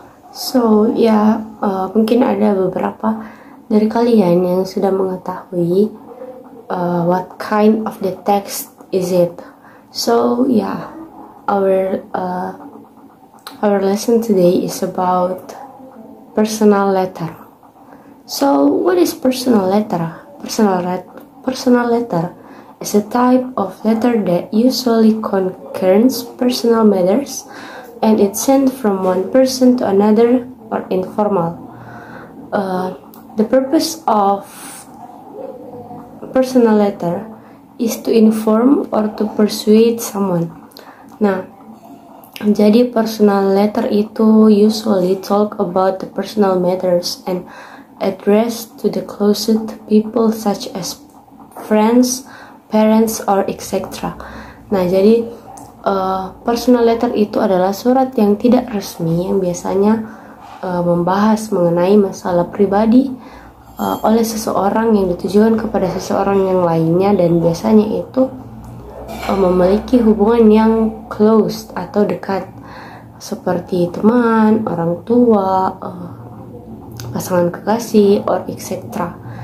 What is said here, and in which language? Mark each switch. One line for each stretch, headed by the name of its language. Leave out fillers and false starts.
Indonesian: So ya, mungkin ada beberapa dari kalian yang sudah mengetahui
English: what kind of the text is it. So yeah, our lesson today is about personal letter. So what is personal letter? Personal letter is a type of letter that usually concerns personal matters, and it's sent from one person to another or informal. The purpose of personal letter is to inform or to persuade someone.
Indonesian: Nah, jadi
English: personal letter
Indonesian: itu
English: usually talk about the personal matters and address to the closest people such as friends, parents, or etc.
Indonesian: Nah, jadi personal letter itu adalah surat yang tidak resmi yang biasanya membahas mengenai masalah pribadi oleh seseorang yang ditujukan kepada seseorang yang lainnya, dan biasanya itu memiliki hubungan yang close atau dekat seperti teman, orang tua, pasangan kekasih, or etc.